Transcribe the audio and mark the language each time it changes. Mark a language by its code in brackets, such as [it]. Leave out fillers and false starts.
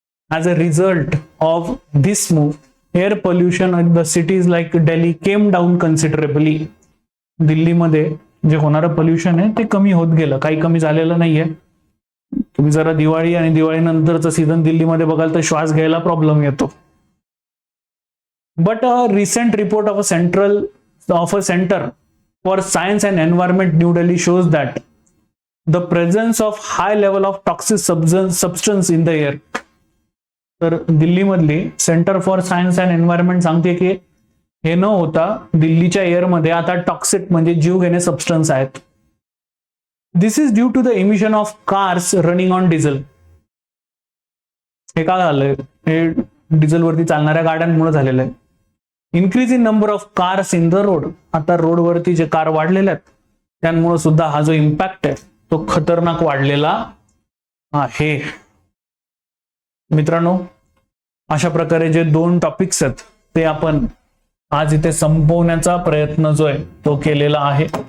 [en] As a result of this move, air pollution in the cities like Delhi came down considerably. [mr] दिल्लीमध्ये जे होणारं pollution आहे ते कमी होत गेलं, काही कमी झालेलं नाहीये. तुम्ही जरा दिवाळी आणि दिवाळीनंतरचं सीझन दिल्लीमध्ये बघाल तर श्वास घ्यायला प्रॉब्लेम येतो. [en] But a recent report of a centre for Science and Environment New Delhi shows that the presence of high level of toxic substance in the air. [mr] तर दिल्ली मधली centre for science and environment सांगते की हे न होता दिल्लीच्या air मध्ये आता टॉक्सिक म्हणजे जीव घेणे सबस्टन्स आहेत. [en] This is due to the emission of cars running on diesel. [mr] हे काय झालंय, हे डिझेल वरती चालणाऱ्या गाड्यांमुळे झालेलं आहे. [en] Increase in number of cars in the road. [mr] आता रोडवरती जे कार वाढलेल्या आहेत त्यामुळे सुद्धा हा जो इम्पॅक्ट आहे तो खतरनाक वाढलेला आहे. मित्रांनो, अशा प्रकारे जे 2 टॉपिक्स आहेत ते आपण आज इथे संपवण्याचा प्रयत्न जो आहे तो केलेला आहे.